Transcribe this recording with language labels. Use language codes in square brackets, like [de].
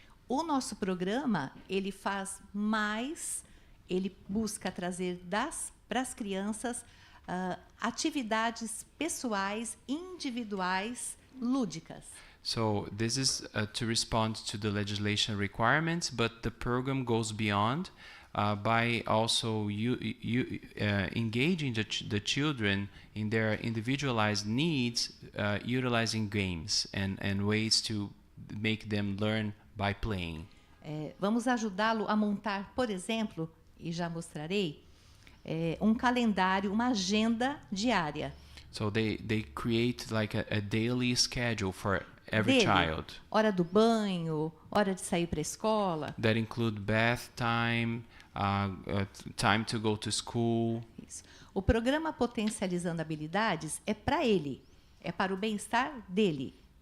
[pt] O nosso programa, ele faz mais, ele busca trazer para as crianças atividades pessoais, individuais, lúdicas. [en] So this is to respond to the legislation requirements, but the program goes beyond by also engaging the children in their individualized needs, utilizing games and ways to make them learn by playing. [pt] Vamos ajudá-lo a montar, por exemplo, e já mostrarei, um calendário, uma agenda diária. [en] So they create like a daily schedule for every child. [pt] Hora do banho, hora de sair para a escola. [en] That include bath time, time to go to school. [pt] Isso. O programa Potencializando Habilidades é para ele, é para o bem-estar dele.